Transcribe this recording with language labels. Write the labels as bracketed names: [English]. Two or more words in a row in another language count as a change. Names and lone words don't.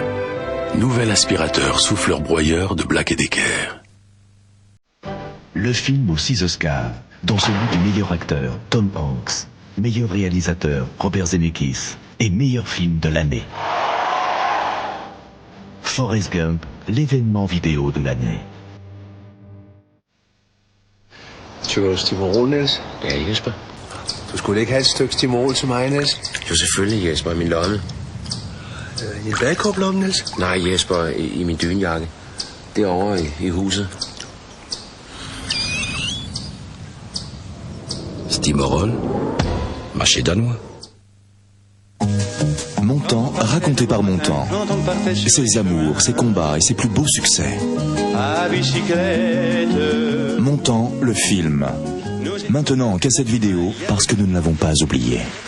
[French] Nouvel aspirateur souffleur-broyeur de Black & Decker. Le film aux 6 Oscars, dont celui du meilleur acteur, Tom Hanks, meilleur réalisateur, Robert Zemeckis, et meilleur film de l'année. Forrest Gump, l'événement vidéo de l'année. [Danish] Tykker du Stimorol, Niels? Ja, Jesper. Du skulle ikke have et stykke Stimorol til mig, Niels? Jo, selvfølgelig, Jesper, i min lomme. I en badekåblomme, Niels? Nej, Jesper, i min dynjakke. Derovre i huset. Stimorol, [French] marché danois. Montant, raconté par Montant. Ses amours, ses combats et ses plus beaux succès. Montant, le film. Maintenant en cassette vidéo, parce que nous ne l'avons pas oublié.